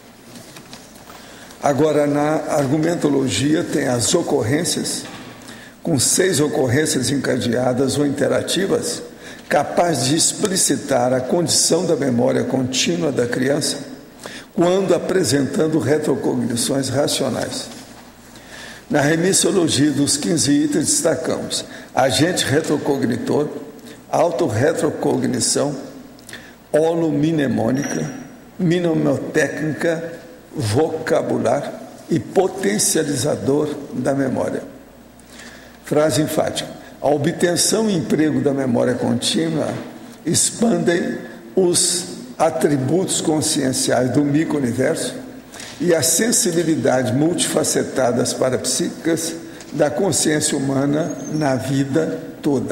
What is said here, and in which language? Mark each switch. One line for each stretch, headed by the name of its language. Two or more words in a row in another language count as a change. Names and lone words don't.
Portuguese: Agora, na argumentologia tem as ocorrências, com 6 ocorrências encadeadas ou interativas, capaz de explicitar a condição da memória contínua da criança, quando apresentando retrocognições racionais. Na remissiologia dos 15 itens destacamos agente retrocognitor, autorretrocognição, holomnemônica, mnemotécnica, vocabular e potencializador da memória. Frase enfática. A obtenção e emprego da memória contínua expandem os atributos conscienciais do micro-universo e as sensibilidades multifacetadas parapsíquicas da consciência humana na vida toda.